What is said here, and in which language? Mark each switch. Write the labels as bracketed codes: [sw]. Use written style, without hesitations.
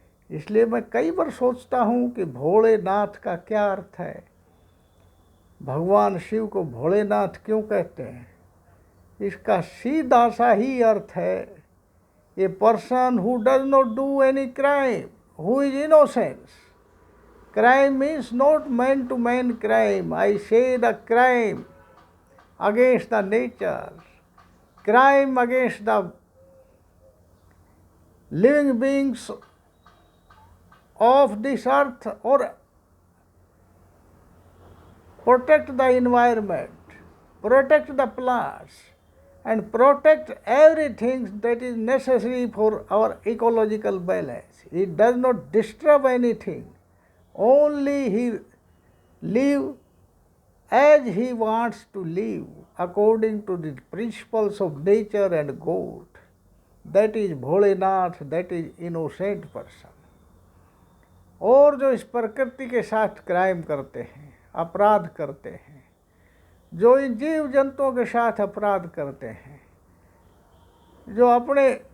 [hi] इसलिए मैं कई बार सोचता हूँ कि भोलेनाथ का क्या अर्थ है। भगवान शिव को भोलेनाथ क्यों कहते हैं? इसका सीधा सा ही अर्थ है, [en] A person who does not do any crime, who is innocence. Crime means not man-to-man crime. I say the crime against the nature, crime against the living beings of this earth, or protect the environment, protect the plants, and protect everything that is necessary for our ecological balance. It does not disturb anything. Only he live as he wants to live according to the principles of nature and God. That is Bholenath, that is innocent person. [hi] और जो इस प्रकृति के साथ crime करते हैं, अपराध करते हैं, जो इन जीव जंतुओं के साथ अपराध करते हैं, जो अपने